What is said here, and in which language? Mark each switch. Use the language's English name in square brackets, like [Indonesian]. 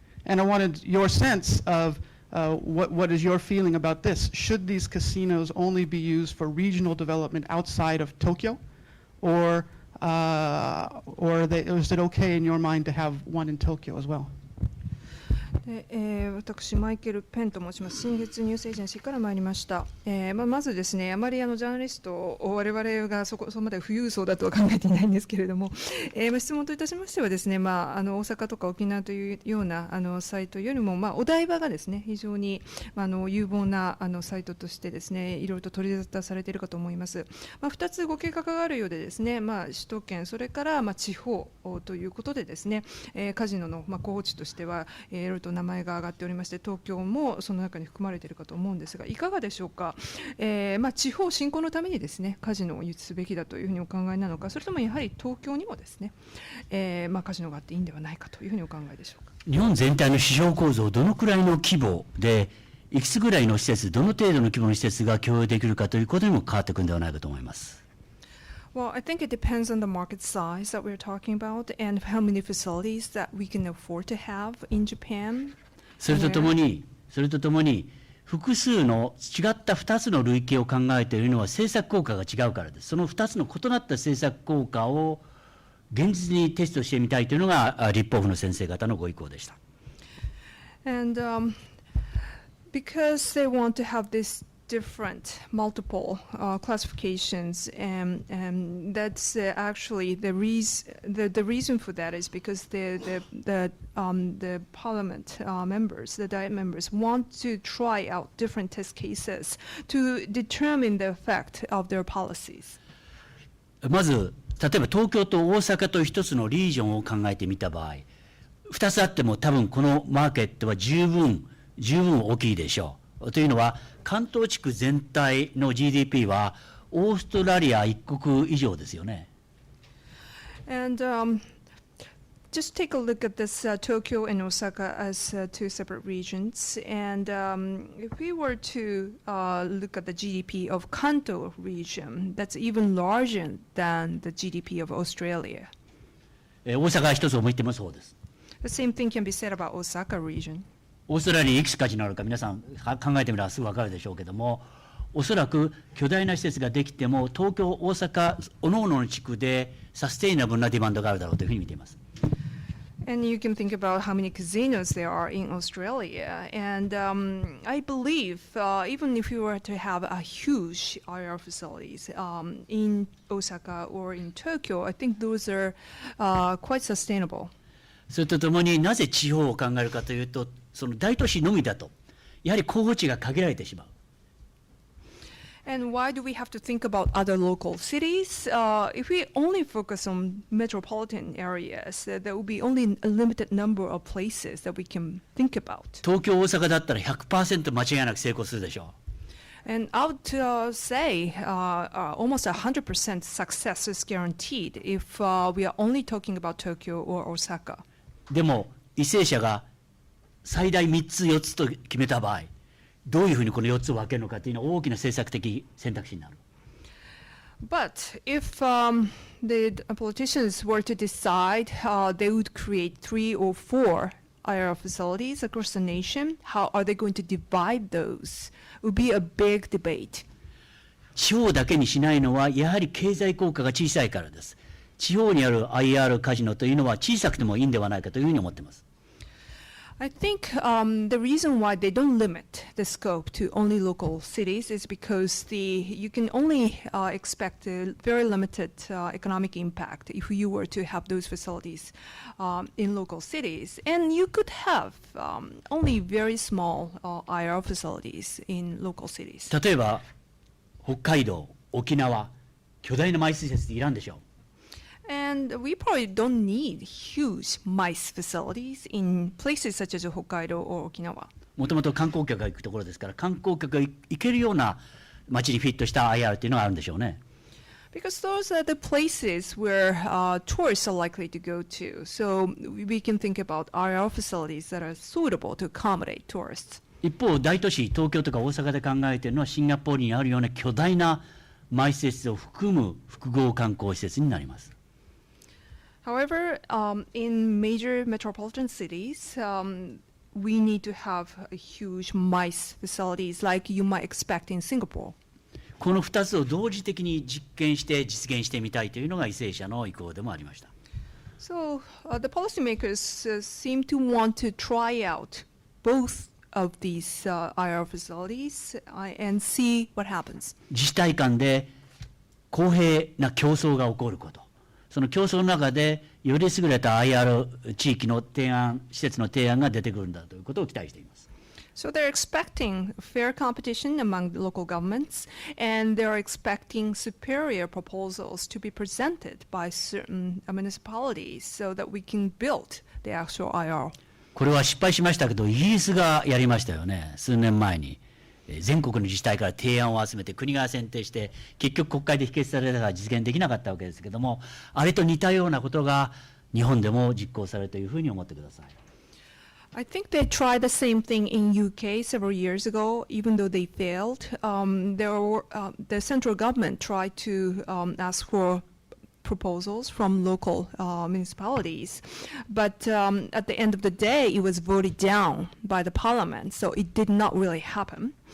[English] And I wanted your sense of what is your feeling about this? Should these casinos only be used for regional development outside of Tokyo? Or is it okay in your mind to have one in Tokyo as well? [Japanese] 私、マイケル・ペンと申します。新月ニュースエージェンシーから参りました。まずですね、あまりジャーナリストを我々がそこまで富裕層だとは考えていないんですけれども、質問といたしましてはですね、大阪とか沖縄というようなサイトよりも、お台場がですね、非常に有望なサイトとしてですね、いろいろと取り沙汰されているかと思います。 2つご計画があるようでですね、首都圏、それから地方ということでですね、カジノの候補地としてはいろいろと名前が挙がっておりまして、東京もその中に含まれているかと思うんですが、いかがでしょうか。地方振興のためにですね、カジノを輸出すべきだというふうにお考えなのか、それともやはり東京にもですね、カジノがあっていいんではないかというふうにお考えでしょうか。日本全体の市場構造、どのくらいの規模で、いくつぐらいの施設、どの程度の規模の施設が共有できるかということにも変わってくるのではないかと思います。 [English] Well, I think it depends on the market size that we're talking about and how many facilities that we can afford to have in Japan. [Japanese] それとともに複数の違った2つの類型を考えているのは政策効果が違うからです。その2つの異なった政策効果を現実にテストしてみたいというのが立法府の先生方のご意向でした。 [English] And because they want to have this different multiple classifications, and that's actually the reason for that is because the parliament members, the Diet members, want to try out different test cases to determine the effect of their policies. [Japanese] まず例えば東京と大阪という一つのリージョンを考えてみた場合、2つあっても多分このマーケットは十分大きいでしょう。というのは関東地区全体の GDP はオーストラリア一国以上ですよね。 [English] And just take a look at this Tokyo and Osaka as two separate regions. And if we were to look at the GDP of Kanto region, that's even larger than the GDP of Australia. [Japanese] 大阪一つを見てもそうです。 [English] The same thing can be said about Osaka region. [Japanese] オーストラリアにいくつカジノあるか皆さん考えてみればすぐ分かるでしょうけども、おそらく巨大な施設ができても東京、大阪、各々の地区でサステイナブルなディマンドがあるだろうというふうに見ています。 [English] And you can think about how many casinos there are in Australia. And I believe even if you were to have a huge IR facilities in Osaka or in Tokyo, I think those are quite sustainable. [Japanese] それとともになぜ地方を考えるかというと、その大都市のみだとやはり候補地が限られてしまう。 [English] And why do we have to think about other local cities? If we only focus on metropolitan areas, there will be only a limited number of places that we can think about. [Japanese] 東京、大阪だったら 100% 間違いなく成功するでしょ [English] And I would say almost 100% success is guaranteed if we are only talking about Tokyo or Osaka. [Japanese] でも為政者が最大3つ4つと決めた場合、どういうふうにこの4つを分けるのかというのは大きな政策的選択肢になる。 [English] But if the politicians were to decide they would create 3 or 4 IR facilities across the nation, how are they going to divide those? It would be a big debate. [Japanese] 地方だけにしないのはやはり経済効果が小さいからです。地方にある IR カジノというのは小さくてもいいんではないかというふうに思っています。 [English] I think the reason why they don't limit the scope to only local cities is because you can only expect a very limited economic impact if you were to have those facilities in local cities. And you could have only very small IR facilities in local cities. [Japanese] 例えば北海道、沖縄、巨大なマイス施設っていらんでしょう。 [English] And we probably don't need huge MICE facilities in places such as Hokkaido or Okinawa. [Japanese] もともと観光客が行くところですから、観光客が行けるような街にフィットした IR というのがあるんでしょうね。 [English] Because those are the places where tourists are likely to go to. So we can think about IR facilities that are suitable to accommodate tourists. [Japanese] 一方、大都市、東京とか大阪で考えているのはシンガポールにあるような巨大なマイ施設を含む複合観光施設になります。 [English] However, in major metropolitan cities, we need to have huge MICE facilities like you might expect in Singapore. [Japanese] この2つを同時的に実験して実現してみたいというのが為政者の意向でもありました。 [English] So the policymakers seem to want to try out both of these IR facilities and see what happens. [Japanese] 自治体間で公平な競争が起こること。その競争の中でより優れた IR 地域の提案、施設の提案が出てくるんだということを期待しています。 [English] So they're expecting fair competition among the local governments, and they're expecting superior proposals to be presented by certain municipalities so that we can build the actual IR. [Japanese] これは失敗しましたけど、イギリスがやりましたよね、数年前に。全国の自治体から提案を集めて国が選定して結局国会で否決されたから実現できなかったわけですけども、あれと似たようなことが日本でも実行されるというふうに思ってください。 [English] I think they tried the same thing in UK several years ago, even though they failed. The central government tried to ask for proposals from local municipalities. But at the end of the day, it was voted down by the parliament, so it did not really happen.